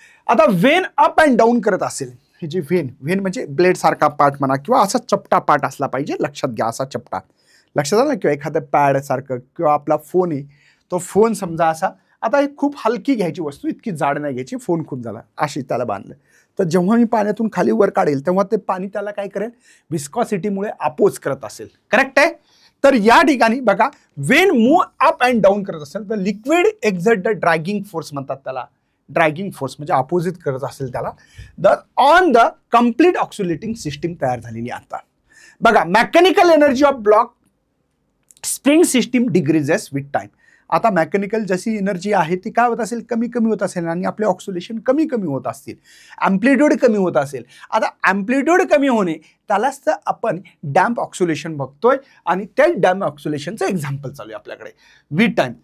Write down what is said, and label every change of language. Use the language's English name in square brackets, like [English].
[Marathi] आता Wien up and down करत असेल, ही जी वेन म्हणजे ब्लेड सारखा पार्ट म्हणा किंवा असा चपटा पार्ट असला पाहिजे, लक्षात घ्या असा चपटा, लक्षात आलं, किंवा एखादं पॅड सारखं, किंवा आपला फोन आहे तो फोन समजा असा, आता ही खूप हलकी घ्यायची वस्तू, इतकी जाड नाही घ्यायची, फोन खूप झाला अशी त्याला बांधलं, तर जेव्हा मी पाण्यातून खाली वर काढेल तेव्हा ते पाणी त्याला काय करेल, विस्कॉसिटीमुळे अपोज करत असेल, करेक्ट आहे। तर या ठिकाणी बघा, [English] when move up and down [Marathi] करत असेल तर [English] liquid exert the dragging force [Marathi] म्हणतात त्याला, ड्रॅगिंग फोर्स म्हणजे अपोजिट करत असेल त्याला, the on the complete ऑक्सिलेटिंग system तयार झालेली आता बघा। [English] Mechanical energy of block spring system decreases with time. [Marathi] आता मेकॅनिकल जशी एनर्जी आहे ती काय होत असेल, कमी कमी होत असेल, आणि आपले ऑक्सिलेशन कमी कमी होत असतील, ॲम्प्लिट्यूड कमी होत असेल। आता ॲम्प्लिट्यूड कमी होणे त्यालाच तर आपण डॅम्प ऑक्सिलेशन बघतोय, आणि त्याच डॅम्प ऑक्सिलेशनचं एक्झाम्पल चालू आहे आपल्याकडे विथ टाइम।